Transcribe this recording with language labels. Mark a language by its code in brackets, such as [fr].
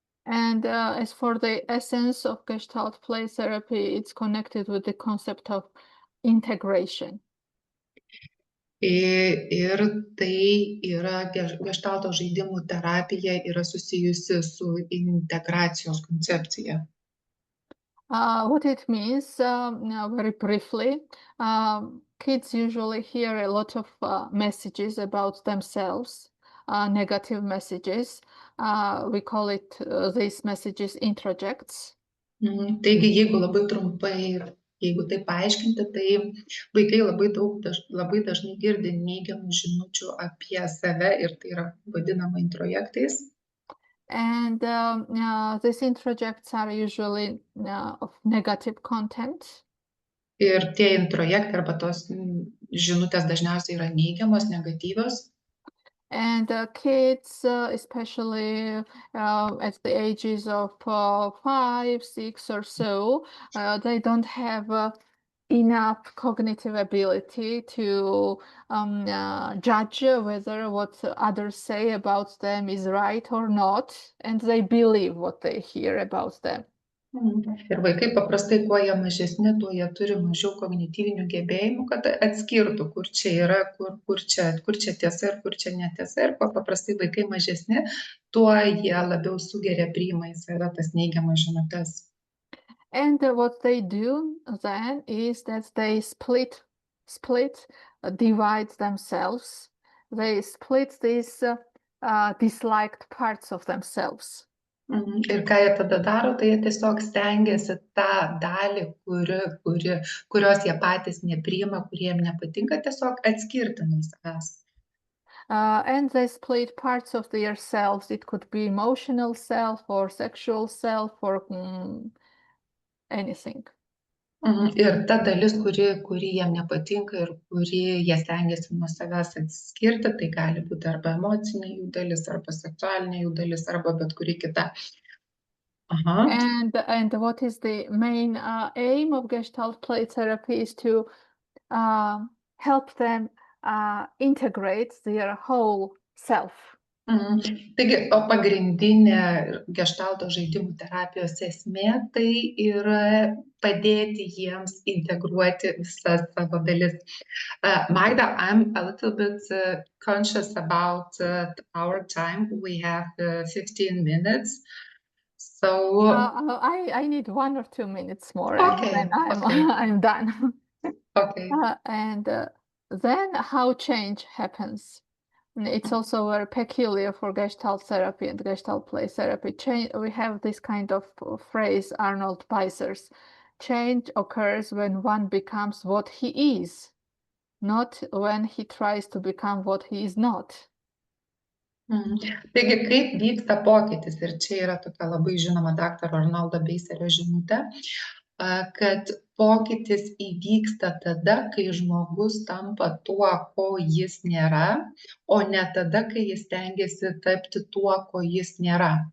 [en] And as for the essence of Gestalt play therapy, it's connected with the concept of integration. [lt] Ir tai yra geštalto žaidimų terapija yra susijusi su integracijos koncepcija. [en] What it means, very briefly, kids usually hear a lot of messages about themselves, negative messages. We call it these messages introjects. [lt] Taigi, jeigu labai trumpai, jeigu tai paaiškinti, tai vaikai labai dažnai girdi neigiamų žinučių apie save ir tai yra vadinama introjektais. [en] And these introjects are usually of negative content. [lt] Ir tie introjektai arba tos žinutės dažniausiai yra neigiamos, negatyvios. [en] And kids, especially at the ages of 5, 6 or so, they don't have enough cognitive ability to judge whether what others say about them is right or not, and they believe what they hear about them. [lt] Ir vaikai paprastai, kuo jie mažesni, tuo jie turi mažiau kognityvinių gebėjimų, kad atskirtų, kur čia yra, kur čia tiesa ir kur čia netiesa. Ir kuo paprastai vaikai mažesni, tuo jie labiau sugeria, priima į save tas neigiamas žinutes. [en] And what they do then is that they divide themselves. They split these disliked parts of themselves. [lt] Ir ką jie tada daro, tai jie tiesiog stengiasi tą dalį, kurios jie patys nepriima, kuriem nepatinka, tiesiog atskirti nuo savęs. [en] And they split parts of their selves. It could be emotional self or sexual self or anything. [lt] Ir ta dalis, kuri jiem nepatinka ir kuri jie stengiasi nuo savęs atskirti, tai gali būti arba emocinė jų dalis, arba seksualinė jų dalis, arba bet kuri kita. [en] And what is the main aim of Gestalt play therapy is to help them integrate their whole self. [lt] Taigi, o pagrindinė geštalto žaidimų terapijos esmė tai yra padėti jiems integruoti visas savo dalis. [en] Magda, I'm a little bit conscious about our time. We have 15 minutes. So I need 1 or 2 minutes more, okay, and then okay. I'm done. Okay. And then how change happens. It's also very peculiar for Gestalt therapy and Gestalt play therapy. We have this kind of phrase, Arnold Beiser's, change occurs when one becomes what he is, not when he tries to become what he is not. [lt] Taigi, kaip vyksta pokytis, ir čia yra tokia labai žinoma daktaro Arnoldo Beiserio žinutė, kad pokytis įvyksta tada, kai žmogus tampa tuo, ko jis nėra, o ne tada, kai jis stengiasi tapti tuo, ko jis nėra.